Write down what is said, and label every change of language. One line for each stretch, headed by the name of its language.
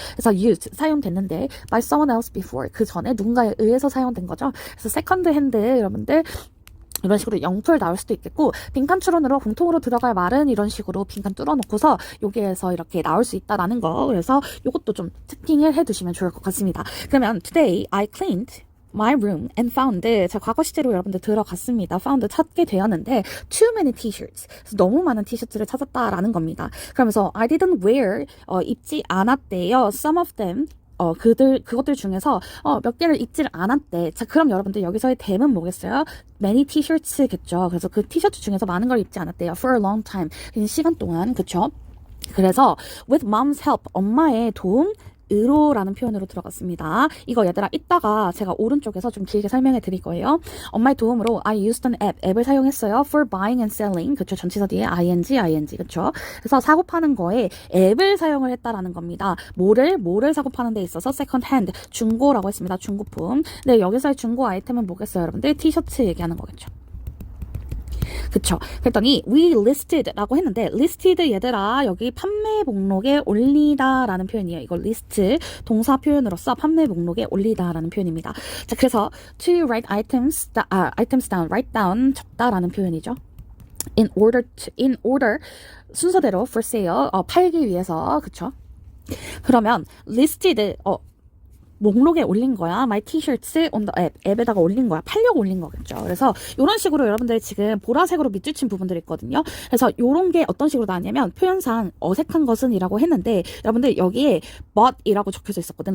Korean: 그래서
English: used
Korean: 사용됐는데
English: by someone else before
Korean: 그 전에 누군가에 의해서 사용된 거죠. 그래서 second hand 여러분들 이런 식으로 영풀 나올 수도 있겠고 빈칸 추론으로 공통으로 들어갈 말은 이런 식으로 빈칸 뚫어놓고서 여기에서 이렇게 나올 수 있다라는 거. 그래서 이것도 좀 특징을 해두시면 좋을 것 같습니다.
English: 그러면 today I cleaned my room and found
Korean: 자 과거 시제로 여러분들 들어갔습니다. found 찾게 되었는데
English: too many t-shirts
Korean: 그래서 너무 많은 티셔츠를 찾았다라는 겁니다. 그러면서
English: I didn't wear
Korean: 입지 않았대요.
English: some of them
Korean: 그것들 중에서 몇 개를 입질 않았대. 자, 그럼 여러분들 여기서의 them은 뭐겠어요? many t-shirts겠죠. 그래서 그 티셔츠 중에서 많은 걸 입지 않았대요.
English: for a long time.
Korean: 시간 동안, 그쵸? 그래서
English: with mom's help,
Korean: 엄마의 도움, 으로라는 표현으로 들어갔습니다. 이거 얘들아 이따가 제가 오른쪽에서 좀 길게 설명해 드릴 거예요. 엄마의 도움으로
English: I used an app,
Korean: 앱을 사용했어요.
English: for buying and selling.
Korean: 그쵸? 전치사 뒤에 ing, 그쵸? 그래서 사고 파는 거에 앱을 사용을 했다라는 겁니다. 뭐를 사고 파는 데 있어서 second hand, 중고라고 했습니다. 중고품. 네, 여기서의 중고 아이템은 뭐겠어요, 여러분들? 티셔츠 얘기하는 거겠죠. 그쵸. 그랬더니
English: we listed
Korean: 라고 했는데 listed 얘들아 여기 판매 목록에 올리다 라는 표현이에요. 이거 list 동사 표현으로서 판매 목록에 올리다 라는 표현입니다. 자, 그래서
English: to write items down, write down
Korean: 적다 라는 표현이죠.
English: in order
Korean: 순서대로
English: for sale
Korean: 팔기 위해서. 그쵸. 그러면 listed 목록에 올린 거야.
English: My t-shirts on the app.
Korean: 앱에다가 올린 거야. 팔려고 올린 거겠죠. 그래서 이런 식으로 여러분들 지금 보라색으로 밑줄 친 부분들이 있거든요. 그래서 이런 게 어떤 식으로 나왔냐면 표현상 어색한 것은 이라고 했는데 여러분들 여기에 but 이라고 적혀져 있었거든.